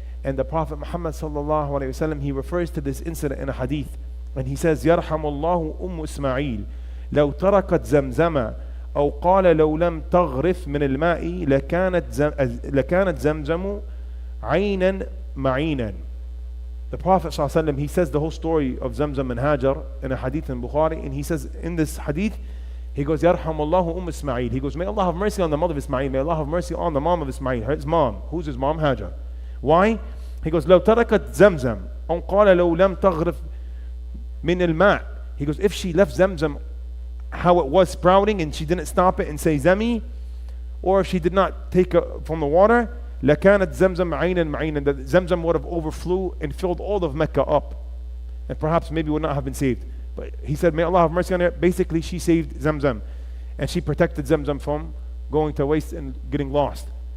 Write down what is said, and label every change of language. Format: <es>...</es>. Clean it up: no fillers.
<en>And the Prophet Muhammad sallallahu alaihi wasallam, he refers to this incident in a hadith, and he says,</en> <ar>"Yarhamullahu Ismail, law tarakat zamzama, أو قال لو لم تغرف من الماء لكانت زمزم عينا معينا."</ar> <en>The Prophet ﷺ, he says the whole story of ZamZam and Hajar in a hadith in Bukhari, and he says in this hadith, he goes,</en> <ar>"Yarhamullahu Ismail."</ar> <en>He goes, "May Allah have mercy on the mother of Ismail. May Allah have mercy on the mom of Ismail." His mom. Who's his mom? Hajar. Why? He goes,</en> <ar>لو تركت زمزم أو قال لو لم تغرف من الماء.</ar> <en>He goes, if she left ZamZam how it was sprouting and she didn't stop it and say Zami, or if she did not take from the water,</en> <ar>لكانت زمزم عينا معينا,</ar> <en>that ZamZam would have overflew and filled all of Mecca up, and perhaps maybe would not have been saved. But he said, may Allah have mercy on her. Basically, she saved ZamZam, and she protected ZamZam from going to waste and getting lost.</en>